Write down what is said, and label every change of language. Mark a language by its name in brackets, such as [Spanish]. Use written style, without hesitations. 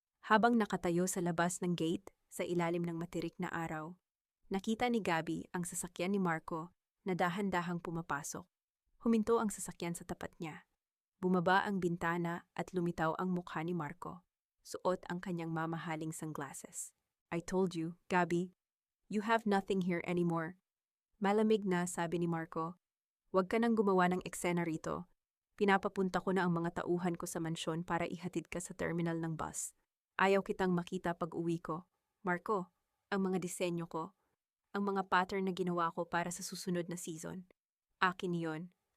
[Filipino] Habang nakatayo sa labas ng gate sa ilalim ng matirik na araw, nakita ni Gabi ang sasakyan ni Marco na dahan-dahang pumapasok. Huminto ang sasakyan sa tapat niya. Bumaba ang bintana at lumitaw ang mukha ni Marco. Suot ang kanyang mamahaling sunglasses. [English] I told you, Gabi, you have nothing here anymore. [Filipino] Malamig na, sabi ni Marco. Huwag ka nang gumawa ng eksena rito. Pinapapunta ko na ang mga tauhan ko sa mansyon para ihatid ka sa terminal ng bus. Ayaw kitang makita pag uwi ko. Marco, ang mga disenyo ko, ang mga pattern na ginawa ko para sa susunod na season. Akin yon.